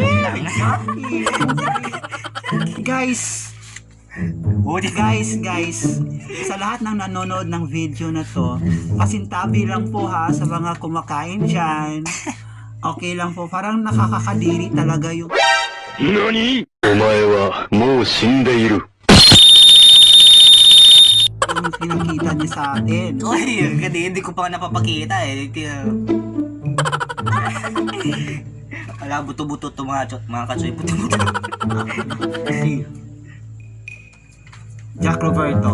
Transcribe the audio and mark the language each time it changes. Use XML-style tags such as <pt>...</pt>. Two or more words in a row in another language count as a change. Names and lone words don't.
<tl>Guys, Oh, di guys, sa lahat ng nanonood ng video na to, pasintabi lang po ha sa mga kumakain dyan. Okay lang po, parang nakakakadiri talaga yung</tl> <ja>何お前はもう死んでいる。</ja> <tl>pinakita niya sa atin. Uy, hindi ko pa napapakita eh. Wala, buto-buto to mga kachoy. Buto-buto. Si Jack Roberto.</tl>